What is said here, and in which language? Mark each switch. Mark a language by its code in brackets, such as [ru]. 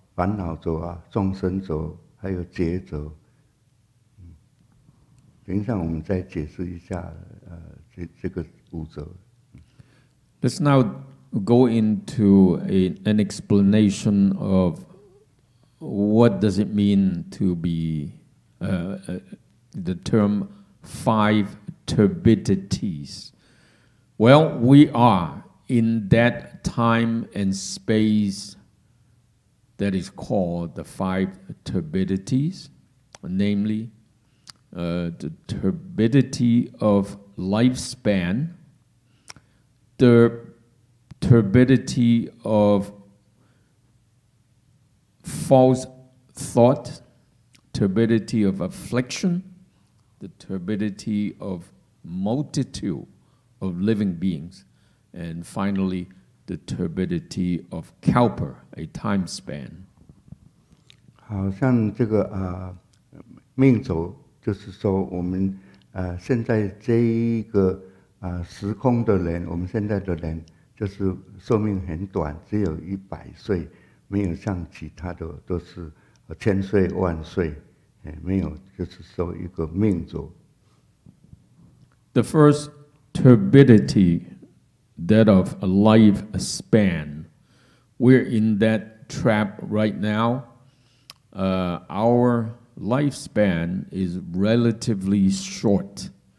[zh] 烦恼轴啊，众生轴，还有劫轴。等一下，我们再解释一下这个五轴。 [en] Let's now go into an explanation of what does it mean to be the term 5 turbidities. Well, we are in that time and space that is called the 5 turbidities, namely the turbidity of lifespan, the turbidity of false thought, turbidity of affliction, the turbidity of multitude of living beings, and finally the turbidity of Kalpa, a time span. [zh] 好像这个命轴，就是说我们现在这一个时空的人，我们现在的人就是寿命很短，只有100岁，没有像其他的都是1000岁、万岁，没有，就是说一个命轴。 [en] The first turbidity, that of a lifespan. We're in that trap right now. Our lifespan is relatively short.